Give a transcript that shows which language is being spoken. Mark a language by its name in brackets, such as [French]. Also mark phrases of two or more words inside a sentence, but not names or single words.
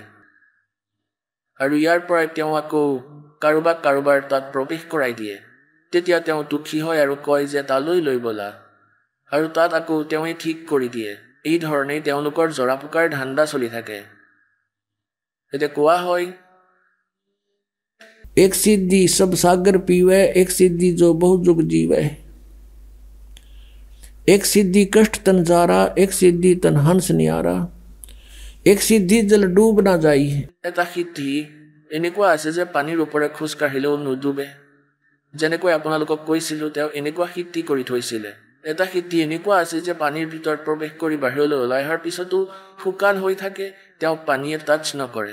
[Assamese] আৰু ইয়াৰ পৰাই তেওঁ আকৌ কাৰোবাৰ তাত প্ৰৱেশ কৰাই দিয়ে। তেতিয়া তেওঁ দুখী হয় আৰু কয় যে তালৈ লৈ বলা, আৰু তাত আকৌ তেওঁৱে ঠিক কৰি দিয়ে। এই ধৰণেই তেওঁলোকৰ জৰা ফুকাৰ ধান্দা চলি থাকে। এতিয়া কোৱা হয়, [Hindi] एक सिद्धि सब सागर पीवे, एक सिद्धि जो बहु जुग जीवे। एक सिद्धि कष्ट तन जारा, एक सिद्धि तन हंस नियारा। एक सिद्धि जल डूब ना जाई। [Assamese] এটা সিদ্ধি এনেকুৱা আছে যে পানীৰ ওপৰে খোজ কাঢ়িলেও নুডুবে। যেনেকৈ আপোনালোকক কৈছিলোঁ, তেওঁ এনেকুৱা সিদ্ধি কৰি থৈছিলে। এটা সিদ্ধি এনেকুৱা আছে যে পানীৰ ভিতৰত প্ৰৱেশ কৰি বাহিৰলৈ ওলাই অহাৰ পিছতো শুকান হৈ থাকে, তেওঁক পানীয়ে টাচ নকৰে।